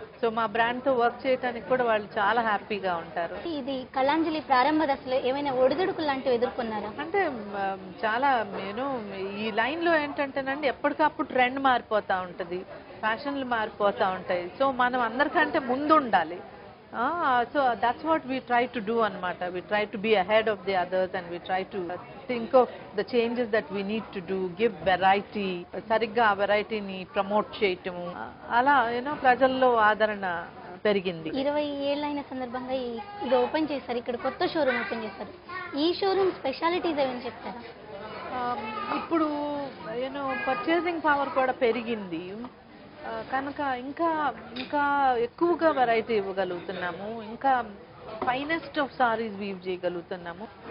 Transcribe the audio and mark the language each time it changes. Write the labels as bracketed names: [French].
[Telugu] So మా బ్రాండ్తో work చేయడానికి కూడా వాళ్ళు చాలా హ్యాపీగా ఉంటారు. ఇది కళాంజలి ప్రారంభ దశలో ఏమైనా ఒడిదుడుకులు లాంటివి ఎదుర్కొన్నారా? అంటే చాలా నేను ఈ లైన్లో ఏంటంటేనండి ఎప్పటికప్పుడు ట్రెండ్ మారిపోతూ ఉంటుంది, ఫ్యాషన్లు మారిపోతూ ఉంటాయి. సో మనం అందరికంటే ముందు ఉండాలి. [English] So that's what we try to do anamata. We try to be ahead of the others and we try to think of the changes that we need to do, give variety, [Telugu] sarigga variety ni promote cheyatamu ala prajallo ఆదరణ పెరిగింది. 20 ఏళ్ళైన సందర్భంగా ఇది open చేశారు, ఇక్కడ కొత్త showroom open చేశారు. ఈ showroom specialities ఏమని చెప్తారా? ఇప్పుడు పర్చేసింగ్ పవర్ కూడా పెరిగింది కనుక ఇంకా ఇంకా ఎక్కువగా వెరైటీ ఇవ్వగలుగుతున్నాము, ఇంకా ఫైనెస్ట్ ఆఫ్ సారీస్ వీవ్ చేయగలుగుతున్నాము.